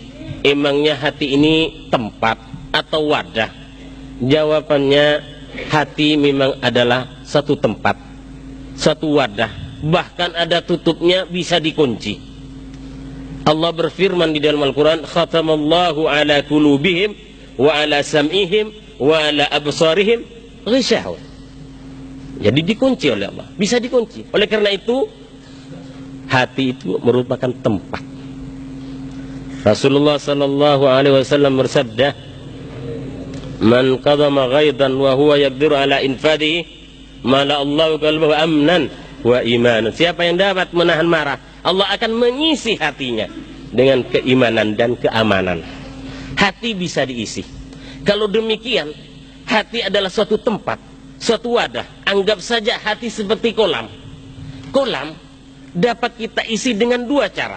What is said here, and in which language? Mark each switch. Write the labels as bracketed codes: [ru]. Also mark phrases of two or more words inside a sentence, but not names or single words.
[id] Emangnya hati ini tempat atau wadah? Jawabannya, hati memang adalah satu tempat, satu wadah, bahkan ada tutupnya, bisa dikunci. Allah berfirman di dalam Al-Quran, [ar] ختم الله على قلوبهم وعلى سمعهم وعلى أبصارهم غشاوة. [id] Jadi dikunci oleh Allah, bisa dikunci. Oleh karena itu, hati itu merupakan tempat. Rasulullah [ar] صلى الله عليه وسلم [id] bersabda, [ar] "من كظم غيظا وهو يقدر على إنفاذه ملأ الله قلبه أمنا وإيمانا." [id] Siapa yang dapat menahan marah, Allah akan mengisi hatinya dengan keimanan dan keamanan. Hati bisa diisi. Kalau demikian, hati adalah suatu tempat, suatu wadah. Anggap saja hati seperti kolam. Kolam dapat kita isi dengan dua cara.